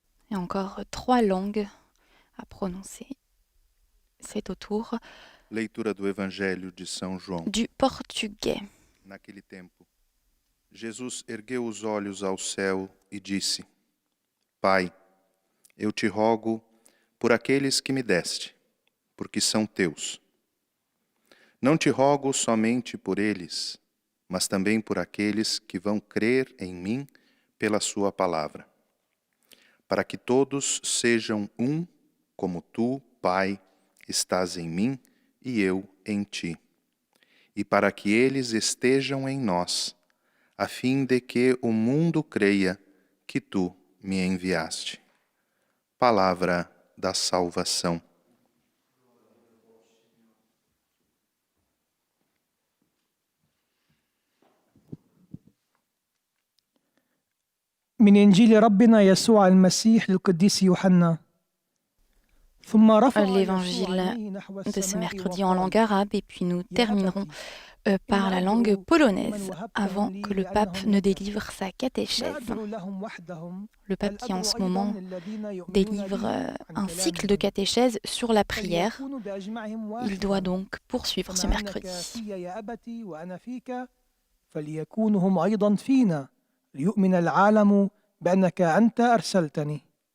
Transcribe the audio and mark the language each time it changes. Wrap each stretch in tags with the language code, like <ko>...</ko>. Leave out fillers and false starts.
<fr>Et encore 3 langues à prononcer. C'est au tour</fr> <pt>Leitura do Evangelho de São João.</pt> <fr>du portugais.</fr> <pt>Naquele tempo, Jesus ergueu os olhos ao céu e disse: Pai, eu te rogo por aqueles que me deste, porque são teus. Não te rogo somente por eles, mas também por aqueles que vão crer em mim pela sua palavra, para que todos sejam um, como tu, Pai, estás em mim e eu em ti, e para que eles estejam em nós, a fim de que o mundo creia que tu me enviaste. Palavra da salvação.</pt> <ar>من إنجيل ربنا يسوع المسيح للقديس يوحنا. ثم رفع</ar> <fr>L'évangile de ce mercredi en langue arabe et puis nous terminerons par la langue polonaise avant que le pape ne délivre sa catéchèse. Le pape qui en ce moment délivre un cycle de catéchèse sur la prière. Il doit donc poursuivre ce mercredi.</fr> <ar>ليؤمن العالم بأنك أنت أرسلتني.</ar>